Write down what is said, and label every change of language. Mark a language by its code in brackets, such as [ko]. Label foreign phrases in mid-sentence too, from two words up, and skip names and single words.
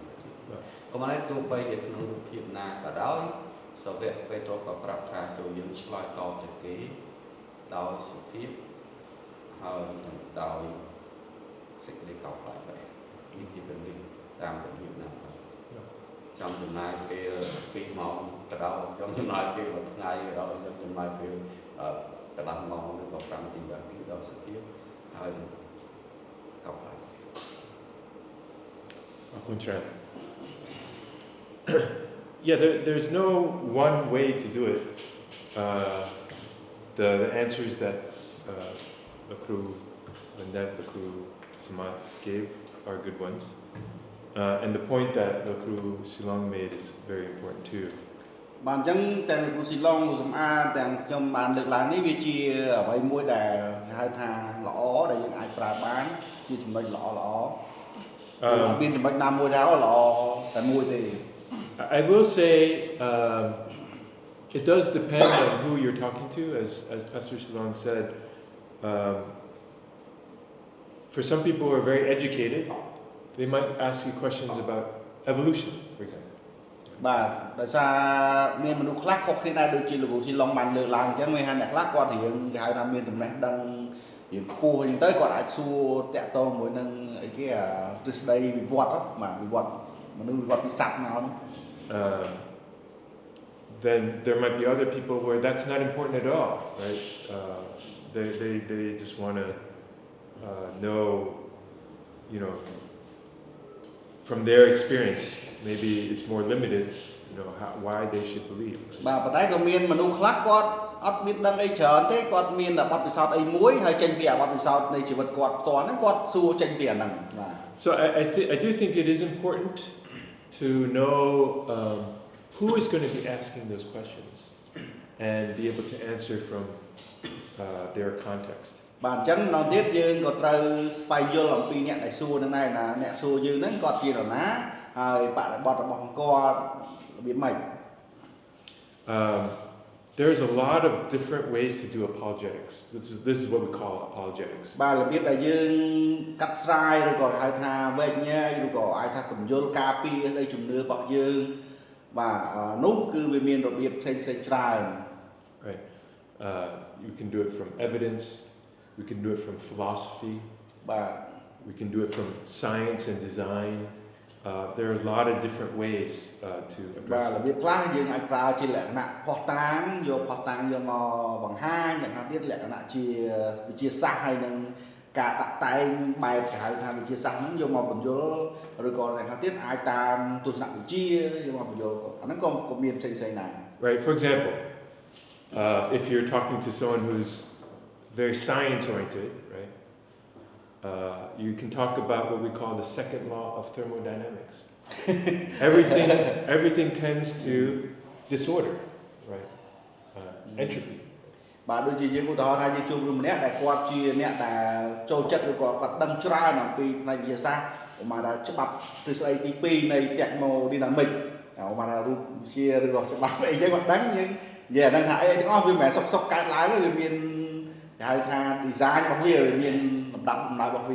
[km] នេះក៏មិនដែរទោះបីជាក្នុងរូបភាពណាក៏ដោយសាវកពេត្រុសក៏ប្រាប់ថាចូលយើងឆ្លើយតបទៅគេដោយសុភាពហើយដោយសេចក្តីកោតខ្លាចដែរនេះជាគន្លឹះតាមរបៀបណាចំណាយពេល2ម៉ោងក៏ដោយចំណាយពេល1ថ្ងៃក៏ដោយចំណាយពេលកន្លះម៉ោងឬក៏5នាទីដោយសុភាពហើយកោតខ្លាច [en] I'll contract. Yeah, there's no one way to do it. The answers that the crew Samat gave are good ones. And the point that the crew Silong made is very important too. [km] បាទអញ្ចឹងទាំងគ្រូស៊ីឡុងគ្រូសំអាតទាំងខ្ញុំបានលើកឡើងនេះវាជាអ្វីមួយដែលហៅថាល្អដែលយើងអាចប្រើបានជាចំណុចល្អមានចំណុចណាមួយដែរល្អតែមួយទេ [en] I will say it does depend on who you're talking to, as Pastor Silong said. For some people who are very educated, they might ask you questions about evolution, for example. [km] បាទដោយសារមានមនុស្សខ្លះខុសគ្នាដែរដូចជាលោកគ្រូស៊ីឡុងបានលើកឡើងអញ្ចឹងមានអ្នកខ្លះគាត់រៀងគេហៅថាមានចំណេះដឹងរៀងខ្ពស់អញ្ចឹងទៅគាត់អាចសួរតាក់ទងមួយនឹងអីគេទ្រឹស្ដីវិវត្តបាទវិវត្តមនុស្សវិវត្តពីសត្វមកនោះ [en] Then there might be other people where that's not important at all, right? They just want to know, you know, from their experience. Maybe it's more limited, you know, why they should believe. [km] បាទប៉ុន្តែក៏មានមនុស្សខ្លះគាត់អត់មានដឹងអីច្រើនទេគាត់មានបទពិសោធន៍អីមួយហើយចេញពីបទពិសោធន៍នៃជីវិតគាត់ផ្ទាល់ហ្នឹងគាត់សួរចេញពីអាហ្នឹងបាទ [en] So I do think it is important to know who is going to be asking those questions and be able to answer from their context. [km] បាទអញ្ចឹងដល់ទៀតយើងក៏ត្រូវស្វែងយល់អំពីអ្នកដែលសួរហ្នឹងដែរណាអ្នកសួរយើងហ្នឹងគាត់ជានរណាហើយបរិបទរបស់គាត់របៀបម៉េច [en] There's a lot of different ways to do apologetics. This is what we call apologetics. [km] បាទរបៀបដែលយើងកាត់ស្រាយឬក៏ហៅថាវែកញែកឬក៏អាចថាបញ្យល់ការពារស្អីជំនឿរបស់យើងបាទនោះគឺវាមានរបៀបផ្សេងៗច្រើន [en] Right. You can do it from evidence, we can do it from philosophy. [km] បាទ [en] We can do it from science and design. there are a lot of different ways to [km] បាទ [en] address [km] របៀ [en] it. [km] បខ្លះយើងអាចប្រើជាលក្ខណៈផុសតាងយកផុសតាងយកមកបង្ហាញយ៉ាងណាទៀតលក្ខណៈជាវិទ្យាសាស្ត្រហើយនឹងការតាក់តែងបែបគេហៅថាវិទ្យាសាស្ត្រហ្នឹងយកមកបញ្យល់ឬក៏យ៉ាងណាទៀតអាចតាមទស្សនវិជ្ជាយកមកបញ្យល់អាហ្នឹងក៏មានផ្សេងៗដែរ [en] Right? For example, if you're talking to someone who's very science oriented, right? You can talk about what we call the second law of thermodynamics. everything tends to disorder, right? Entropy. [km] បាទដូចជាយើងឧទាហរណ៍ថាយើងជួបមនុស្សម្នាក់ដែលគាត់ជាអ្នកដែលចូលចិត្តឬក៏គាត់ដឹងច្រើនអំពីផ្នែកវិទ្យាសាស្ត្រឧបមាថាច្បាប់ទ្រឹស្ដីទី2នៃ thermodynamics ឧបមាថារូបវិទ្យាឬក៏ច្បាប់អីចឹងគាត់ដឹងយើងនិយាយអាហ្នឹងថាអីទាំងអស់វាមិនមែនសុកកើតឡើងទេវាមានគេហៅថា design របស់វាមានលំដាប់ដំណើររបស់វា